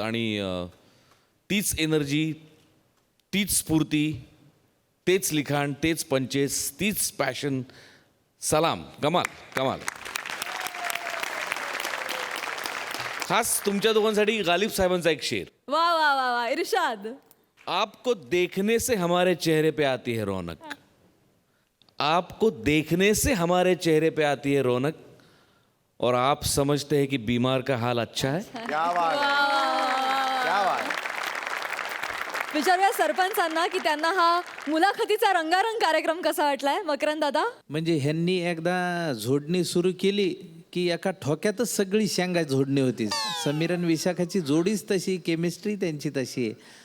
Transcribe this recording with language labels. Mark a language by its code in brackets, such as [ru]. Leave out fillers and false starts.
[mr] आणि तीच एनर्जी, तीच स्फूर्ती, तेच लिखाण, तेच पंचेस, तीच पॅशन. सलाम. कमाल. खास तुमच्या दोघांसाठी गालिब साहेबांचा एक शेर. [hi] वा. इरशाद. आपको देखने से हमारे चेहरे पे आती है रौनक. आपको देखने से हमारे चेहरे पे आती है रौनक. और आप समझते हैं कि बीमार का हाल अच्छा है. क्या बात आहे. क्या बात आहे. [mr] विचारूया सरपंचांना की त्यांना हा मुलाखतीचा रंगारंग कार्यक्रम कसा वाटलाय. मकरंद दादा. म्हणजे ह्यांनी एकदा झोडणी सुरू केली की एका ठोक्यातच सगळी शेंगा झोडणी होती. समीर आणि विशाखाची जोडीच तशी, केमिस्ट्री त्यांची तशी आहे.